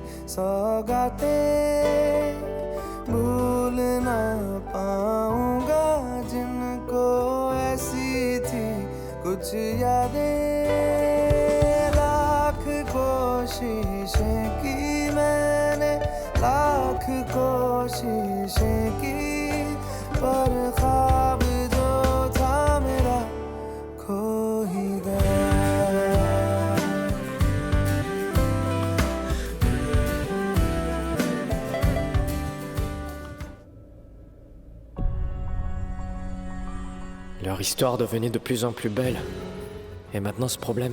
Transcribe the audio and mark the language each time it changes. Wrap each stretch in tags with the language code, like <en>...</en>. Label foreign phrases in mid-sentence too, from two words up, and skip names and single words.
<hi>सौगातें भूल ना पाऊंगा जिनको ऐसी थी कुछ यादें लाख कोशिशें की मैंने लाख कोशिशें की पर ख्वाब जो था मेरा खो ही गया</hi> <fr>Leur histoire devenait de plus en plus belle. Et maintenant ce problème.</fr>